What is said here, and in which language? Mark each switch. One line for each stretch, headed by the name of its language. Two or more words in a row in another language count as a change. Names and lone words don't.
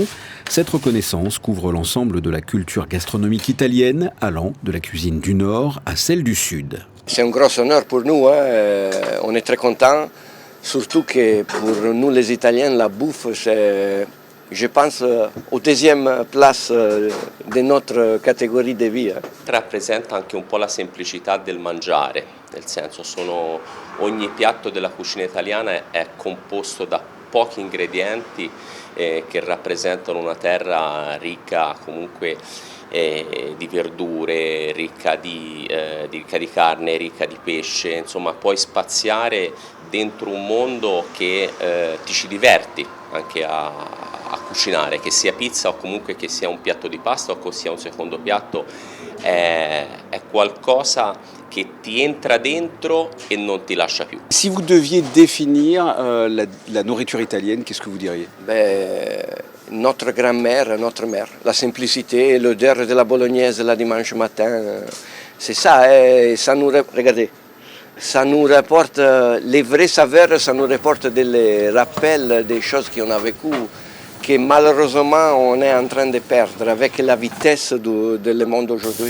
French: Cette reconnaissance couvre l'ensemble de la culture gastronomique italienne, allant de la cuisine du Nord à celle du Sud. C'est un gros honneur pour nous, on est très contents. Surtout que pour nous les Italiens, la bouffe, c'est, je pense, au deuxième place de notre catégorie de vie.
Italian: Rappresenta anche un po' la semplicità del mangiare, nel senso ogni piatto della cucina italiana è composto da pochi ingredienti che rappresentano una terra ricca comunque di verdure, ricca di carne, ricca di pesce, insomma puoi spaziare dentro un mondo che ti ci diverti anche a cucinare, che sia pizza o comunque che sia un piatto di pasta o che sia un secondo piatto, è qualcosa che ti entra dentro e non ti lascia più.
French: Si vous deviez définir la nourriture italienne, qu'est-ce que vous diriez? Notre grand-mère, notre mère, la simplicité, l'odeur de la bolognaise le dimanche matin, c'est ça, ça nous, regardez, ça nous rapporte les vraies saveurs, ça nous rapporte des rappels des choses qu'on a vécues, que malheureusement on est en train de perdre avec la vitesse du monde aujourd'hui.